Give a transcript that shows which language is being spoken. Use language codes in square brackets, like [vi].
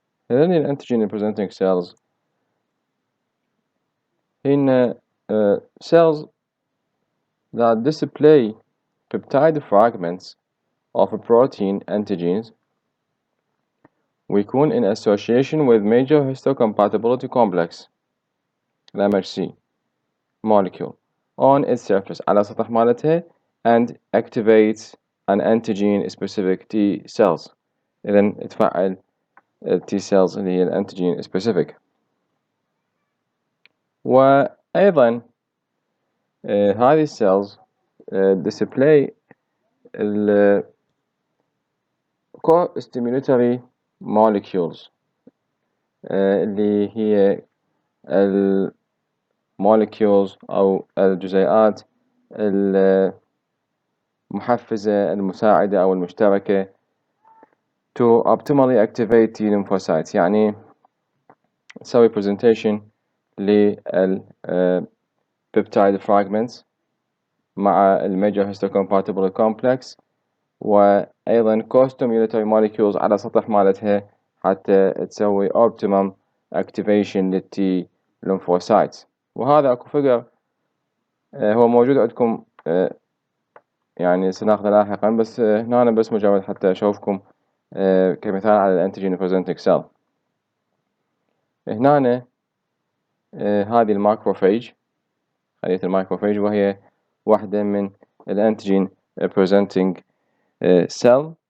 [ar] هذين الأنتيجين [en] presenting cells هن cells that display peptide fragments of a protein antigens ويكون in association with major histocompatibility complex MHC molecule on its surface [ar] على سطح مالتها [en] and activates an antigen specific T cells. [ar] إذن تفعل T cells اللي هي الانتيجين specific. وأيضا هذه [en] cells display co-stimulatory molecules [ar] اللي هي molecules أو الجزيئات المحفزة المساعدة أو المشتركة [en] to optimally activate T lymphocytes، [ar] يعني تسوي [en] presentation لل peptide fragments مع major histocompatible complex، وأيضا co-stimulatory molecules [ar] على سطح مالتها حتى تسوي [en] optimum activation لل T lymphocytes. [ar] وهذا أكو فيجر هو موجود عندكم يعني سناخذه لاحقا، بس هنا بس مجرد حتى أشوفكم كمثال على الانتيجين presenting cell. هنا هذه الماكروفيج، خلية الماكروفيج، وهي واحدة من الانتيجين presenting cell.